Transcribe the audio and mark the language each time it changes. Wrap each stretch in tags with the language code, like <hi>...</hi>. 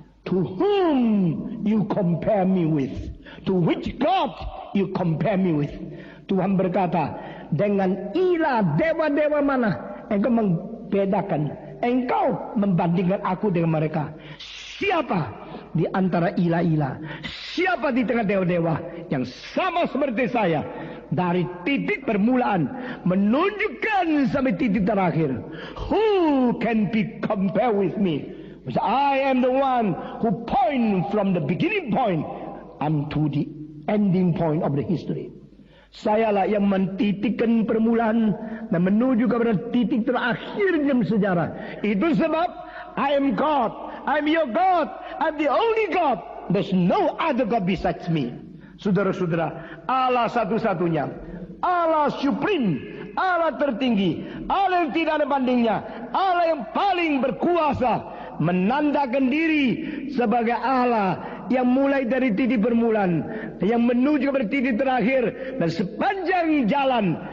<en>To whom you compare me with? To which God you compare me with?</en> <id>Tuhan berkata, dengan ilah dewa-dewa mana engkau membedakan, engkau membandingkan aku dengan mereka. Siapa di antara ilah-ilah, siapa di tengah dewa-dewa yang sama seperti saya, dari titik permulaan menunjukkan sampai titik terakhir?</id> <en>Who can be compared with me? I am the one who point from the beginning point unto the ending point of the history.</en> <id>Sayalah yang mentitikkan permulaan dan menuju kepada titik terakhir dalam sejarah. Itu sebab</id> <en>I am God, I'm your God, I'm the only God. There's no other God besides me.</en> <id>Saudara-saudara, Allah satu-satunya, Allah supreme, Allah tertinggi, Allah yang tidak ada bandingnya, Allah yang paling berkuasa, menandakan diri sebagai Allah yang mulai dari titik permulaan, yang menuju kepada titik terakhir, dan sepanjang jalan</id>